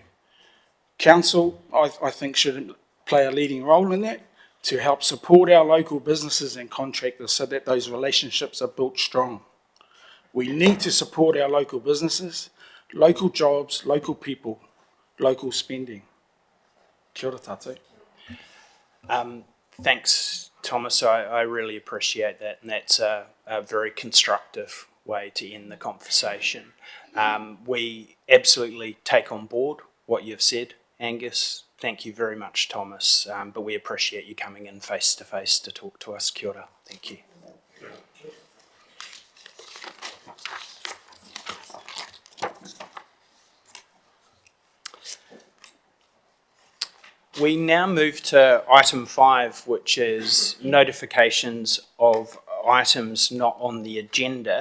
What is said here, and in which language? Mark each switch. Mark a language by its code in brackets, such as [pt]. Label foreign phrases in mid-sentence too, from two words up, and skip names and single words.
[en] Council, I think, should play a leading role in that to help support our local businesses and contractors so that those relationships are built strong. We need to support our local businesses, local jobs, local people, local spending. [mi] Kia ora tātou. [en] Thanks, Thomas. I really appreciate that, and that's a very constructive way to end the conversation. We absolutely take on board what you've said, Angus. Thank you very much, Thomas, but we appreciate you coming in face to face to talk to us. [mi] Kia ora. [en] Thank you. We now move to item 5, which is notifications of items not on the agenda.